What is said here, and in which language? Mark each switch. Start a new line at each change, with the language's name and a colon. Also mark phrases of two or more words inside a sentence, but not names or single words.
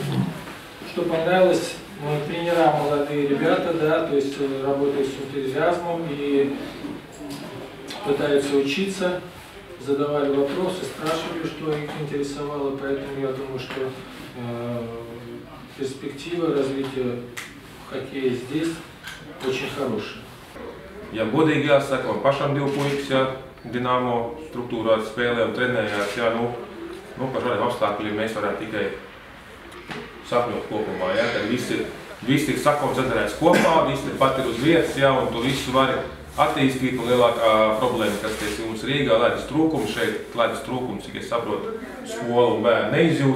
Russian: Что понравилось, тренера молодые ребята, да, то есть работают с энтузиазмом и пытаются учиться, задавали вопросы, спрашивали, что их интересовало, поэтому я думаю, что perspektīva развития hokkeja здесь очень хорошая.
Latvian: Ja godīgi jāsaka, man pašam divi puikas, ja Dinamo struktūrā spēlē un trenējās, ja, par šādiem apstākļiem mēs varētu tikai sapņot kopumā, ja, kad visi ir sakoncentrēts kopā, visi pat ir uz vietas, ja, un to visu var attīstīt, un lielākā problēma, kas tiesa mums Rīgā, laidas trūkums šeit, laidas trūkums, cik es saprotu, skola un bērni neizjūt.